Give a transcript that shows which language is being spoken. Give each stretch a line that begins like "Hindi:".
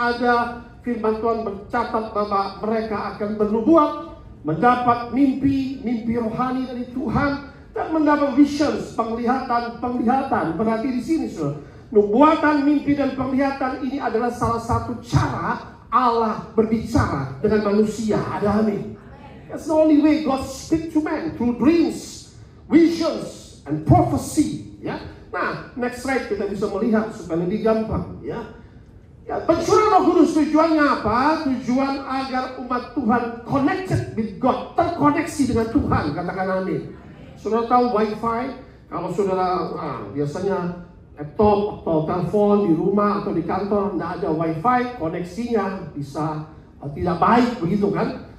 Indonesian: Ada firman Tuhan mencatat bahwa mereka akan bernubuat, mendapat mimpi rohani dari Tuhan, dan mendapat visions, penglihatan. Berarti di sini saudara, nubuatan, mimpi dan penglihatan ini adalah salah satu cara Allah berbicara dengan manusia. Ada amin.
English: That's the only way God speak to man, through dreams, visions, and prophecy.
Indonesian: Ya. Nah, next slide kita bisa melihat supaya lebih gampang. Ya. Pencurahan Roh Kudus tujuannya apa? Tujuan agar umat Tuhan
English: connected with God,
Indonesian: terkoneksi dengan Tuhan. Katakan amin. Saudara tahu wifi? Kalau saudara biasanya laptop atau telepon di rumah atau di kantor tidak ada wifi, koneksinya bisa tidak baik begitu kan?